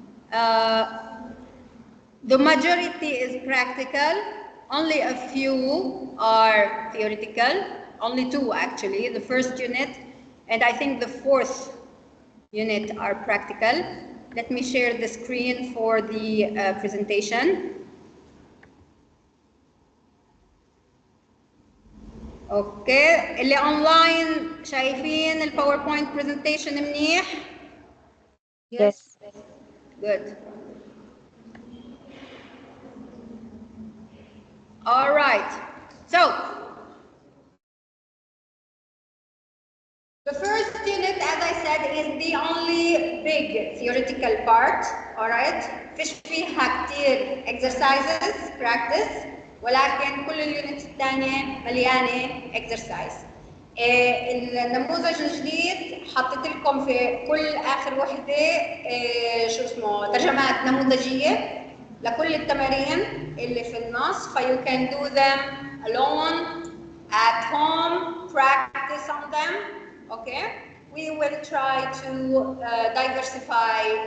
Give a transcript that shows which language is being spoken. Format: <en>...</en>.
<en>The majority is practical, only a few are theoretical, only 2 actually, the first unit and I think the 4th unit are practical. Let me share the screen for the presentation.</en> <ar>اوكي اللي اونلاين شايفين الباوربوينت برزنتيشن منيح؟</ar> <en>Yes. Good. All right. So the first unit, as I said, is the only big theoretical part. All right.</en> <ar>فيش فيها كتير exercises practice. ولكن كل اليونتس الثانية مليانة exercise. النموذج الجديد حطيت لكم في كل اخر وحده شو اسمه ترجمات نموذجيه لكل التمارين اللي في النص ف</ar> <en>you can do them alone at home practice on them okay we will try to diversify</en>